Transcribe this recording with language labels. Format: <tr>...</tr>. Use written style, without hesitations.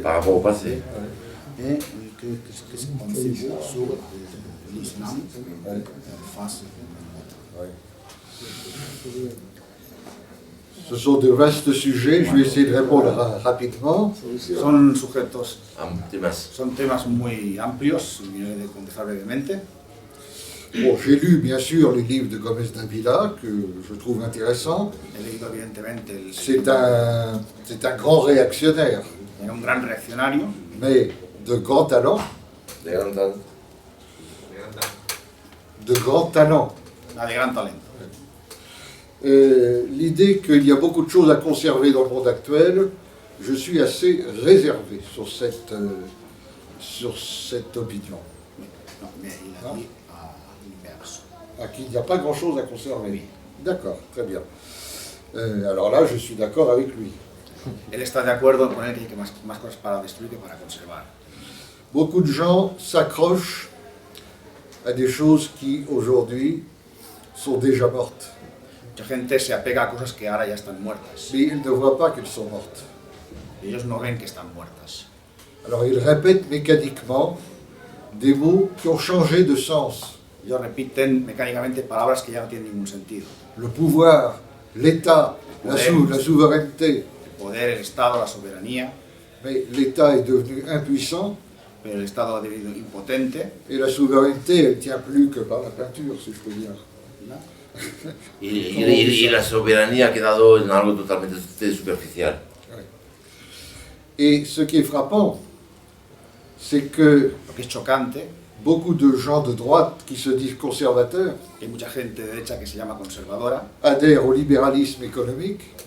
<fr>Par rapport au passé. Et que se pensez-vous sur l'islam face Ouais. Ce sont de vastes sujets, je vais essayer de répondre rapidement.</fr> <es>Son sujetos, Temas. son temas muy amplios, y he de contestar brevemente.</es> <fr>Bon, j'ai lu bien sûr les livres de Gómez Dávila, que je trouve intéressants.</fr> <es>He leído evidentemente</es> <fr>C'est un grand réactionnaire,</fr> <es>era un gran reaccionario,</es> <fr>mais de grand talent.</fr> <es>De gran tal.</es> <fr>De grand talent.</fr> <es>de gran talento.</es> <fr>L'idée qu'il y a beaucoup de choses à conserver dans le monde actuel, je suis assez réservé sur cette opinion. No, il a dit l'inverso. À qu'il n'y a pas grand-chose à conserver. D'accord, très bien. Alors là, je suis d'accord avec lui.</fr> <es>Él está de acuerdo en poner que hay más cosas para destruir que para conservar.</es> <fr>Beaucoup de gens s'accrochent à des choses qui, aujourd'hui, sont déjà mortes.</fr> <es>Mucha gente se apega a cosas que ahora ya están muertas.</es> <fr>Mais ils ne voient pas qu'elles sont mortes.</fr> <es>Ellos no ven que están muertas.</es> <fr>Alors ils répètent mécaniquement des mots qui ont changé de sens.</fr> <es>Ellos repiten mecánicamente palabras que ya no tienen ningún sentido.</es> <fr>Le pouvoir, l'État, la souveraineté.</fr> <es>El poder, el Estado, la soberanía.</es> <fr>Mais l'État est devenu impuissant.</fr> <es>Pero el Estado ha devenido impotente.</es> <fr>Et la souveraineté, elle tient plus que par la peinture, si je peux dire.</fr> <es>Y la soberanía ha quedado en algo totalmente superficial.</es> <fr>Et ce qui est frappant, c'est que</fr> <es>Lo que es chocante,</es> <fr>beaucoup de gens de droite qui se disent conservateurs</fr> <es>hay mucha gente de derecha que se llama conservadora,</es> <fr>adhèrent au libéralisme économique,</fr>